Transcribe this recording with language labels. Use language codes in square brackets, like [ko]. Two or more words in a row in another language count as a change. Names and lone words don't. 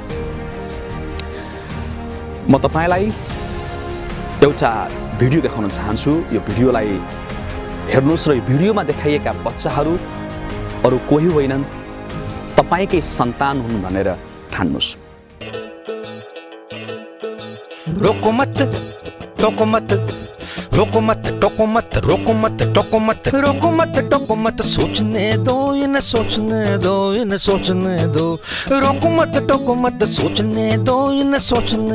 [ne] म तपाईलाई एउटा भिडियो देखाउन चाहन्छु। यो भिडियोलाई हेर्नुस् र यो भिडियोमा देखाइएका बच्चाहरू अरू कोही होइनन्, तपाईकै सन्तान हुन् भनेर ठान्नुस्। [hi] रोको मत, टोको मत, रोको मत, टोको मत, रोको मत, टोको मत, रोको मत, टोको मत, सोचने दो, इन्हें सोचने दो, इन्हें सोचने दो, रोको मत, टोको मत, सोचने दो, इन्हें सोचने